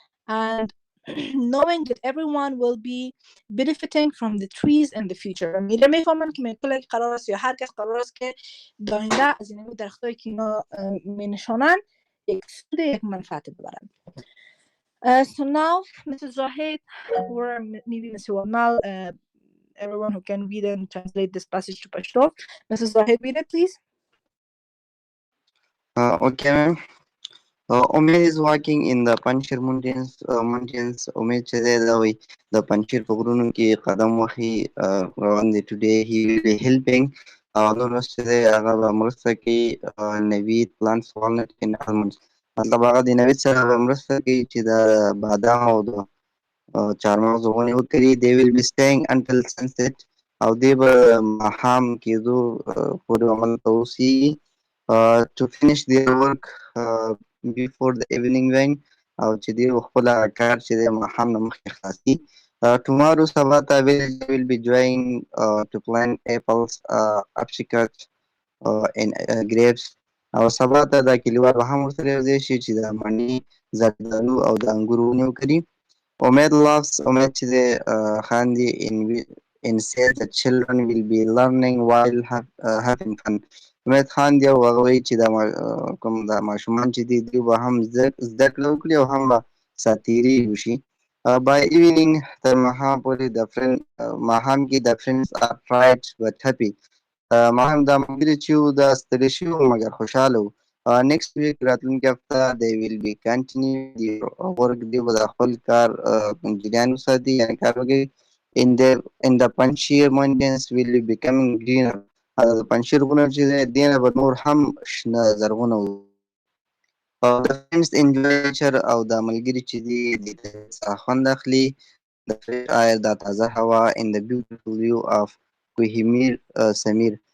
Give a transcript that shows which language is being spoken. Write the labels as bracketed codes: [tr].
[en] And knowing that everyone will be benefiting from the trees in the future. [fa] میره میفهمن که میکنه قرار است یا هر کس قرار است که داینده از این درختایی که اینا مینشانن یک سود یک منفعت ببرن. [en] So now Mrs. Zahid or maybe Mr. Wamal, everyone who can read and translate this passage to Pashto. Mrs. Zahid, read it please. Okay, ma'am. Omid is walking in the Panjshir mountains. [ps] Omid چې دی دا وایي د پنجشیر په غرونو کې قدم وهي روان دی. [en] Today he will be helping [ps] نور ورځ چې دی هغه به مرسته کوي نوید [en] plants walnut and almonds. [ps] مطلب هغه د نوید سره به مرسته کوي چې د بادام او د چهارمغز ونې وکري. [en] They will be staying until sunset [ps] او دی به ماښام کېدو پورې عمل ته اوسېږي. [en] To finish their work before the evening wing [ps] او چې دی خپل کار چې دی ماښام نه مخکې خلاصي. [en] Tomorrow [ps] سبا ته [en] will be joining to plant apples, apricots and grapes. [ps] او سبا ته دا کلیوال به هم ورسره یوځای شي چې د مڼې، زردالو او د انګورو ونې وکري. [en] Omid laughs, Omid [ps] چې دی خاندي [en] and says that children will be learning while having fun. [ps] امید خاندي او هغه وایي چې کوم د ماشومان چې دي دوی به هم زده کړه وکړي او هم به ساتیري وشي. [en] By evening [ps] تر ماښام پورې ماښام کې [en] the friends are tired but happy. [ps] ماښام دا ملګري چې وو دا ستړي شوي وو مګر خوشحاله وو. [en] Next week [ps] راتلونکي هفته [en] they will be continuing their work. [ps] دوی به د خپل کار جریان وساتي یعنې کار وکړي. [en] In the Panjshir mountains will be becoming greener. [ps] د پنجشیر غرونه چې دی دې نه به نور هم شنه زرغونه وو. [en] The friends enjoy nature [ps] او دا ملګري چې دي د طبیعت څخه خوند اخلي. [en] The fresh air [ps] دا تازه هوا [en] in the beautiful view of کوه سمیر